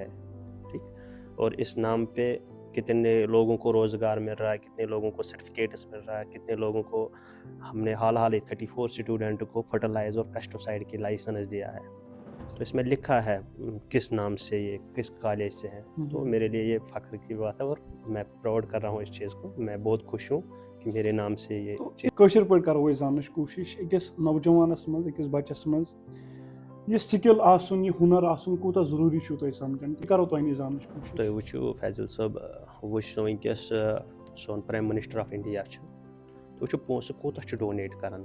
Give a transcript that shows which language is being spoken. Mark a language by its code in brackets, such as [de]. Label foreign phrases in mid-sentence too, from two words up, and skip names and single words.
[ur] ٹھیک، اور اس نام پہ کتنے لوگوں کو روزگار مل رہا ہے، کتنے لوگوں کو سرٹیفکیٹس مل رہا ہے، کتنے لوگوں کو ہم نے حال ہی 34 اسٹوڈنٹ کو فرٹیلائزر اور پیسٹیسائڈ کی لائسنس دیا ہے. تو اس میں لکھا ہے کس نام سے، یہ کس کالج سے ہے. تو میرے لیے یہ فخر کی بات ہے اور میں پراؤڈ کر رہا ہوں اس چیز کو. میں بہت خوش ہوں کہ میرے نام سے یہ چیز. [ks] کٲشِر پٲٹھۍ کرو أسۍ زاننٕچ کوٗشِش أکِس نوجوانَس منٛز، أکِس بَچَس منٛز یہِ سِکِل آسُن، یہِ ہُنر آسُن کوٗتاہ ضروٗری چھُو تۄہہِ سمجھان، یہِ کرو تۄہہِ نِش زاننٕچ کوٗشِش. تُہۍ وٕچھِو فیضل صٲب، وٕچھ وٕنکٮ۪س سون [en] Prime Minister of India [ks] چھُ، تُہۍ وٕچھِو پونٛسہٕ کوٗتاہ چھُ ڈونیٹ کران.